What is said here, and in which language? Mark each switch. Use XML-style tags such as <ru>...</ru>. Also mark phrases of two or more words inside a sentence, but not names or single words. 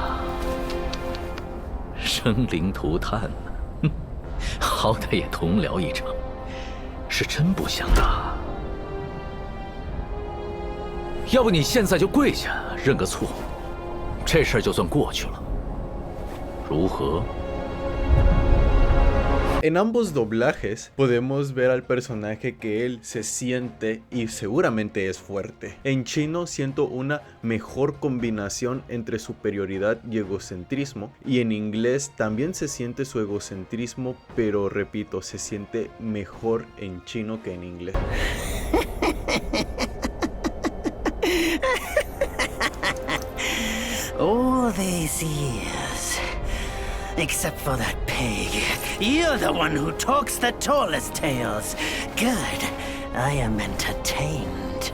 <zh>生灵涂炭呢，好歹也同僚一场，是真不想打。要不你现在就跪下认个错，这事儿就算过去了，如何？</zh> <es>En ambos doblajes podemos ver al personaje que él se siente y seguramente es fuerte. En chino siento una mejor combinación entre superioridad y egocentrismo, y en inglés también se siente su egocentrismo, pero repito, se siente mejor en chino que en inglés.</es> <en>All these years. Except for that pig. You're the one who talks the tallest tales. Good. I am entertained.</en>